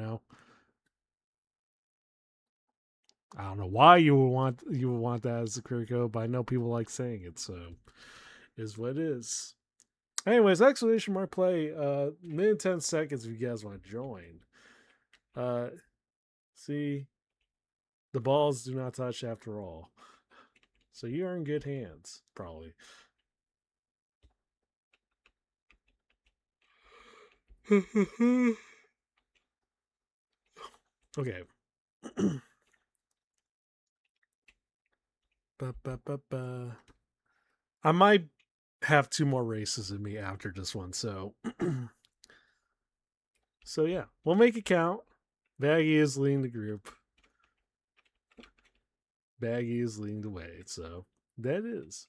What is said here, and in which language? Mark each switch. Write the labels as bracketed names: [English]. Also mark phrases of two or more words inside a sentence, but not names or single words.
[English] I don't know why you would want that as a career code, but I know people like saying it, so is what it is. Anyways, exclamation mark play. Minute 10 seconds if you guys want to join. Uh, see, the balls do not touch after all. So you're in good hands, probably. Okay. Ba, ba, ba, ba. I might have two more races in me after this one, so so yeah, we'll make it count. Baggy is leading the group. Baggy is leading the way, so that is.